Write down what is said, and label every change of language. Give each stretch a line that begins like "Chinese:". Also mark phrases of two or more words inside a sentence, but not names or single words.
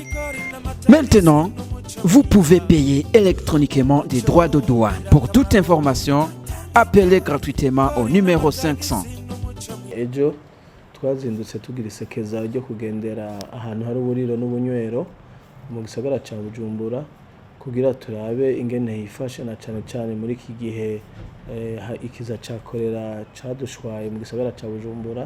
French: Maintenant, vous pouvez payer électroniquement des droits de douane. Pour toute information, appelez gratuitement au numéro 500.
Rundi: Ejo twazindutse tugira isekeza ryo kugendera ahantu hari uburiro n'ubunywero mu gisagara ca Bujumbura kugira turabe ingene yifashe na cane cane muri iki gihe ikiza ca Choléra cadushwaye mu gisagara ca Bujumbura.